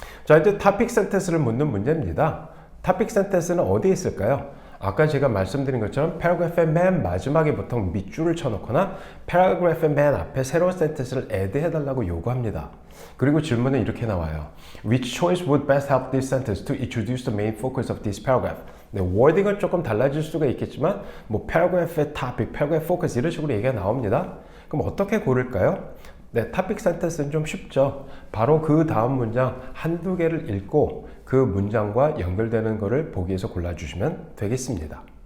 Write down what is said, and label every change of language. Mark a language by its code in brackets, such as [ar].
[ko] 자, 이제 topic sentence를 묻는 문제입니다. topic sentence는 어디에 있을까요? 아까 제가 말씀드린 것처럼 패러그래프의 맨 마지막에 보통 밑줄을 쳐놓거나 패러그래프의 맨 앞에 새로운 센텐스를 add 해달라고 요구합니다. 그리고 질문은 이렇게 나와요. [en] Which choice would best help this sentence to introduce the main focus of this paragraph? [ko] 네, 워딩은 조금 달라질 수가 있겠지만 뭐 패러그래프의 topic, 패러그래프 focus 이런 식으로 얘기가 나옵니다. 그럼 어떻게 고를까요? 네, topic sentence는 좀 쉽죠. 바로 그 다음 문장 한두 개를 읽고 그 문장과 연결되는 것을 보기에서 골라주시면 되겠습니다.